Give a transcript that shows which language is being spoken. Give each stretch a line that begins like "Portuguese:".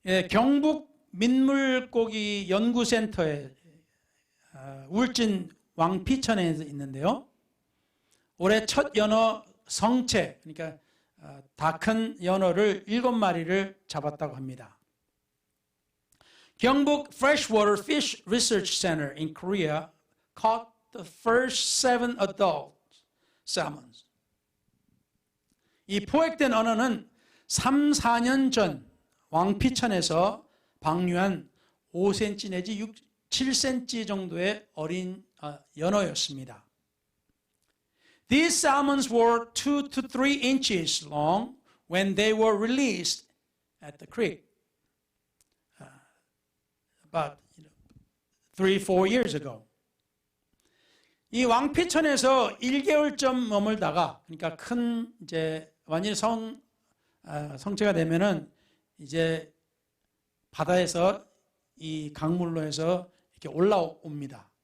Korean: 경북 민물고기 연구센터에 울진 왕피천에 있는데요. 올해 첫 연어 성체, 그러니까 다 큰 연어를 7마리를 잡았다고 합니다.
English: 경북 Freshwater Fish Research Center in Korea caught the first 7 adult salmons.
Korean: 이 포획된 언어는 3, 4년 전 왕피천에서 방류한 5cm 내지 7cm 정도의 어린 연어였습니다.
English: These salmons were 2 to 3 inches long when they were released at the creek about 3-4 years ago.
Korean: 이 왕피천에서 1개월쯤 머물다가 그러니까 큰 이제 완전히 성체가 되면은 이제 바다에서 이 강물로 해서 이렇게 올라옵니다.